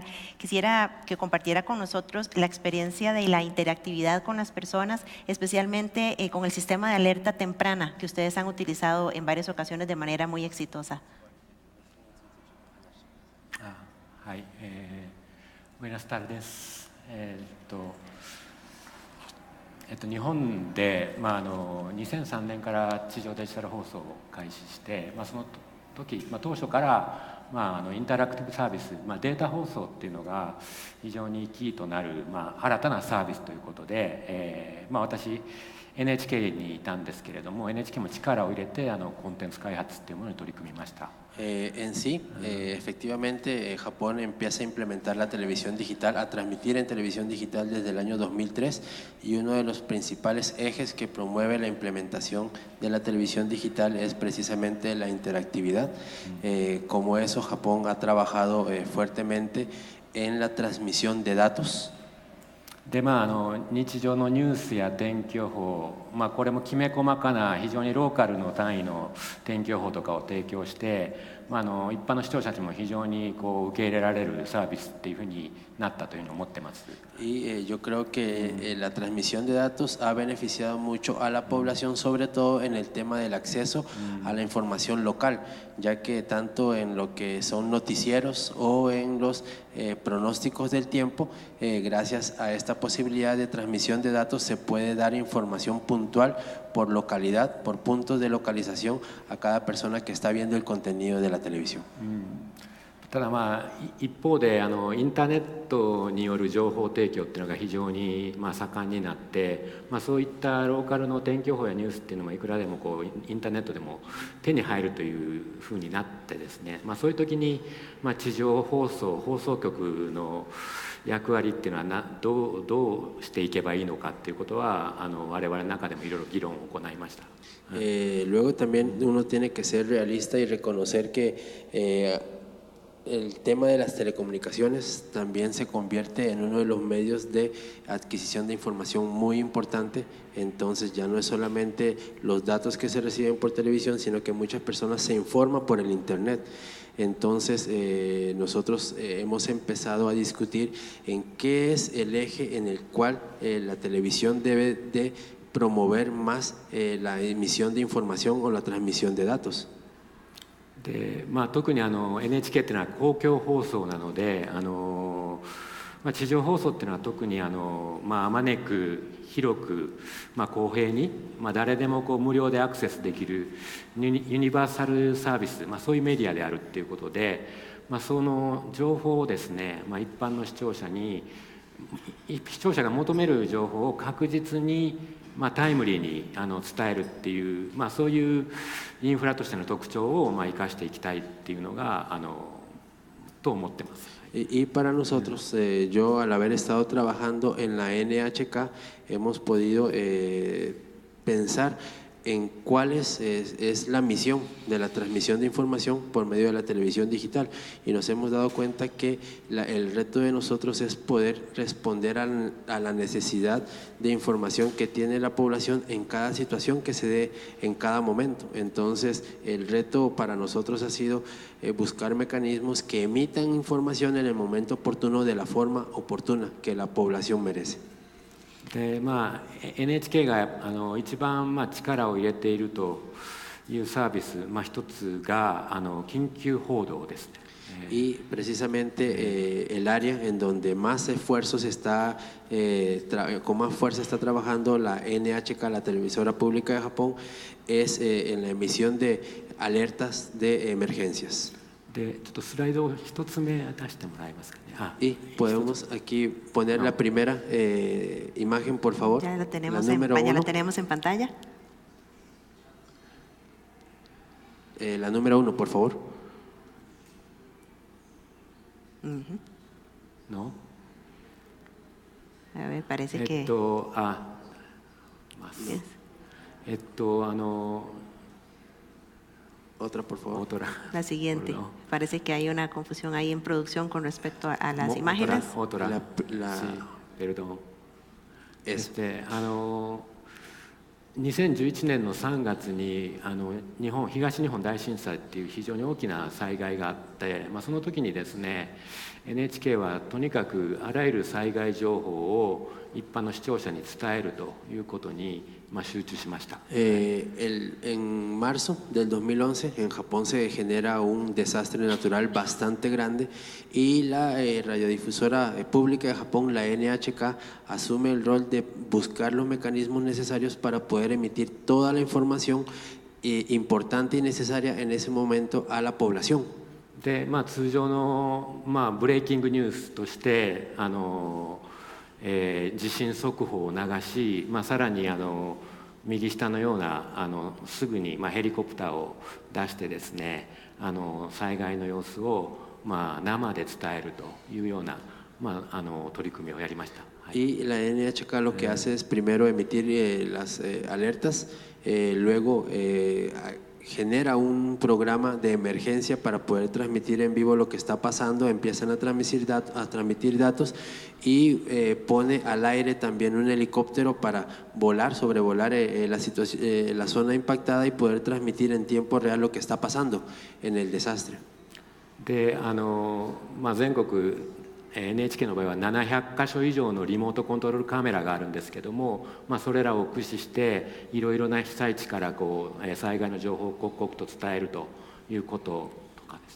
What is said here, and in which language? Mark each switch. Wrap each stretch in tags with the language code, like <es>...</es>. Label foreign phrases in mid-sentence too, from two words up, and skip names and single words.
<es>Quisiera que compartiera con nosotros la experiencia de la interactividad con las personas, especialmente con el sistema de alerta temprana que ustedes han utilizado en varias ocasiones de manera muy exitosa. Buenas tardes.</es> <ja>日本で、2003年から地上デジタル放送を開始して、その時、当初から、インタラクティブサービス、データ放送っていうのが非常にキーとなる、新たなサービスということで、私 NHK にいたんですけれども NHK も力を入れてコンテンツ開発っていうものに取り組みました。</ja> <es>En sí, efectivamente, Japón empieza a implementar la televisión digital, a transmitir en televisión digital desde el año 2003 y uno de los principales ejes que promueve la implementación de la televisión digital es precisamente la interactividad. Como eso, Japón ha trabajado fuertemente en la transmisión de datos.</es> <ja>で日常のニュースや天気予報、これもきめ細かな非常にローカルの単位の天気予報とかを提供して、一般の視聴者たちも非常に受け入れられるサービスっていうふうになったというふうに思ってます。</ja> <es>Y yo creo que la transmisión de datos ha beneficiado mucho a la población, sobre todo en el tema del acceso a la información local, ya que tanto en lo que son noticieros o en los pronósticos del tiempo, gracias a esta posibilidad de transmisión de datos se puede dar información puntual por localidad, por puntos de localización a cada persona que está viendo el contenido de la televisión.</es> <ja>ただ一方でインターネットによる情報提供っていうのが非常に盛んになって、そういったローカルの天気予報やニュースっていうのもいくらでもインターネットでも手に入るというふうになってですね、そういう時に地上放送局の役割っていうのはどうしていけばいいのかっていうことは我々の中でもいろいろ議論を行いました。</ja> <es>Luego también uno tiene que ser realista y reconocer que el tema de las telecomunicaciones también se convierte en uno de los medios de adquisición de información muy importante. Entonces ya no es solamente los datos que se reciben por televisión, sino que muchas personas se informan por el Internet. Entonces nosotros hemos empezado a discutir en qué es el eje en el cual la televisión debe de promover más la emisión de información o la transmisión de datos.</es> <ja>で特にNHK っていうのは公共放送なので地上放送っていうのは特にあまねく広く、公平に、誰でも無料でアクセスできるユニバーサルサービス、そういうメディアであるっていうことで、その情報をですね、一般の視聴者が求める情報を確実にタイムリーに伝えるっていう、そういうインフラとしての特徴を生かしていきたいっていうのがと思ってます。</ja> <es>Y para nosotros, yo al haber estado trabajando en la NHK, hemos podido pensar en cuál es la misión de la transmisión de información por medio de la televisión digital, y nos hemos dado cuenta que el reto de nosotros es poder responder a la necesidad de información que tiene la población en cada situación que se dé en cada momento. Entonces el reto para nosotros ha sido buscar mecanismos que emitan información en el momento oportuno de la forma oportuna que la población merece.</es> <ja>でNHK が一番力を入れているというサービス、一つが緊急報道ですね。</ja> <es>Y precisamente el área en donde más esfuerzos está, con más fuerza está trabajando la NHK, la televisora pública de Japón, es en la emisión de alertas de emergencias.</es> <ja>でちょっとスライドを一つ目出してもらえますかね。</ja> <es>Y podemos aquí poner la primera imagen, por favor. Ya la tenemos, la número ya la uno. tenemos en pantalla. La número 1, por favor. No. A ver, parece que… Yes. Otra, por favor. Otra. La siguiente. Parece que hay una confusión ahí en producción con respecto a las imágenes. Otra. Sí, perdón.</es> <ja>2011 年の3月に東日本大震災っていう非常に大きな災害があって、その時にですね NHK はとにかくあらゆる災害情報を一般の視聴者に伝えるということに集中しました。</ja> <es>En marzo del 2011 en Japón se genera un desastre natural bastante grande, y la radiodifusora pública de Japón, la NHK, asume el rol de buscar los mecanismos necesarios para poder emitir toda la información importante y necesaria en ese momento a la población.</es> <ja>で通常のブレイキングニュースとして地震速報を流し、さらに右下のようなすぐにヘリコプターを出してですね災害の様子を生で伝えるというような取り組みをやりました。</ja> <es>Y la NHK lo que hace es primero emitir las alertas, luego genera un programa de emergencia para poder transmitir en vivo lo que está pasando, empiezan a transmitir datos y pone al aire también un helicóptero para sobrevolar la zona impactada y poder transmitir en tiempo real lo que está pasando en el desastre.</es> <ja>で全国NHK の場合は700カ所以上のリモートコントロールカメラがあるんですけども、それらを駆使していろいろな被災地から災害の情報を刻々と伝えるということとかですね。</ja>